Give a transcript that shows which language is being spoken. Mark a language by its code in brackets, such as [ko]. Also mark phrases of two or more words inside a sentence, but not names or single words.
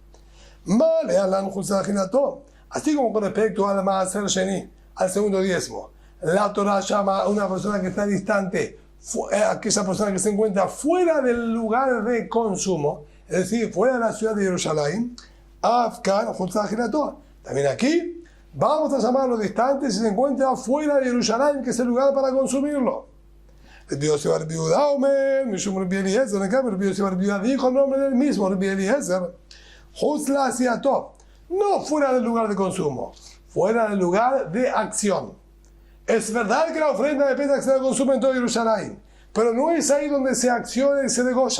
[es] Así como con respecto al [he] מעשר שני, [es] al segundo diezmo, la Torah llama a una persona que está distante, aquella persona que se encuentra fuera del lugar de consumo, es decir, fuera de la ciudad de Jerusalén, también aquí vamos a llamarlo distante si se encuentra fuera de Jerusalén, que es el lugar para consumirlo. [he] רבי יוסי בר רבי יהודה אומר משום רבי אליעזר, [es] en cambio Rabbi Yossi bar Rabbi Yehuda dijo el nombre del mismo, Rabbi Eliezer, [he] חוץ לעשייתו, [es] no fuera del lugar de consumo, fuera del lugar de acción. Es verdad que la ofrenda de Pesach se consume en todo Jerusalén, pero no es ahí donde se acciona y se degolla.